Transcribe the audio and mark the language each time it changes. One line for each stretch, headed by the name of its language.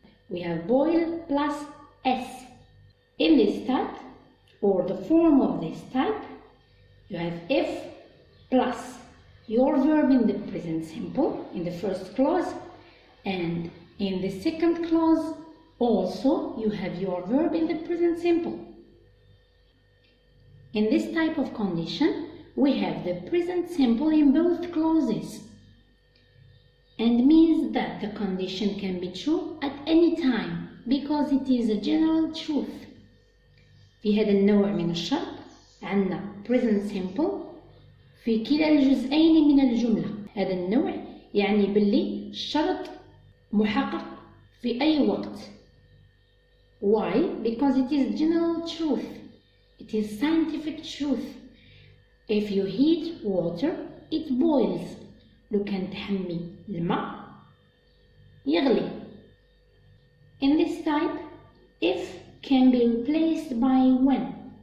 English: We have boil plus s. In this type, or the form of this type, you have if plus your verb in the present simple in the first clause, and in the second clause also you have your verb in the present simple. In this type of condition, we have the present simple in both clauses, and means that the condition can be true at any time because it is a general truth.
Arabic: في هذا النوع من الشرط عندنا present simple في كلا الجزئين من الجملة. هذا النوع يعني باللي الشرط محقق في أي وقت.
English: Why? Because it is general truth. It is scientific truth. If you heat water, it boils.
Arabic: لو كان تحمي الماء يغلي.
English: In this type, if can be replaced by when.